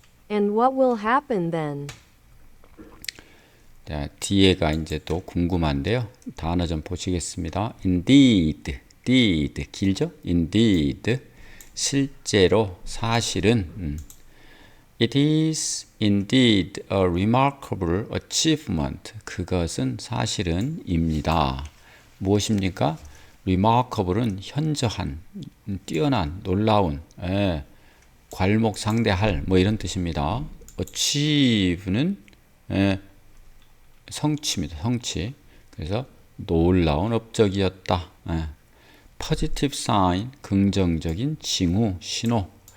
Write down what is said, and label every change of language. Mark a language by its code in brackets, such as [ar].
[en] And what will happen then? [ko] 자, 뒤에가 이제 또 궁금한데요. 단어 좀 보시겠습니다. Indeed, 길죠? Indeed, 실제로, 사실은. [en] It is indeed a remarkable achievement. [ko] 그것은 사실은입니다. 무엇입니까? remarkable은 현저한, 뛰어난, 놀라운, 괄목상대할 뭐 이런 뜻입니다. achieve는 성취입니다. 성취. 그래서 놀라운 업적이었다. [en] positive sign, [ko] 긍정적인 징후, 신호.